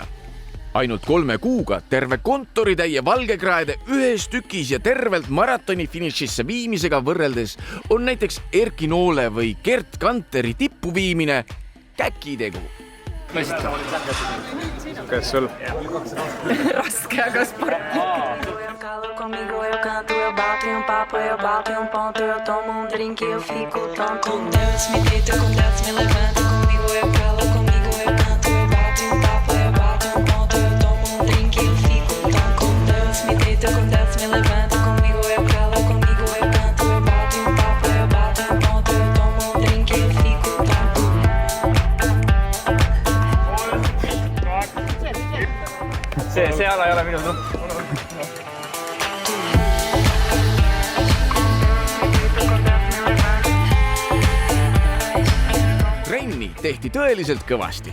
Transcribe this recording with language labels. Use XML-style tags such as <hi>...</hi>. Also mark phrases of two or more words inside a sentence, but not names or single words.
<et>Ainult 3 kuuga terve kontoritäie valgekraede ühes tükis ja tervelt maratoni finišisse viimisega võrreldes on näiteks Erki Noole või Gert Kanteri tippu viimine käkitegu. Kas sul? Raske, aga sport.</et> <pt>Comigo eu canto, eu bato em papo, eu bato em ponto, eu tomo drink e eu fico tonto. Com Deus me deito, com Deus me levanto, comigo eu calo, comigo eu canto, eu bato em papo, eu bato em ponto, eu tomo drink e eu fico tonto. Com Deus me deito, com Deus me levanto, comigo eu calo, comigo eu canto, eu bato em papo, eu bato em ponto, eu tomo drink e eu fico tonto.</pt> <et>See ala ei ole minu tõmb. Trenni tehti tõeliselt kõvasti.</et>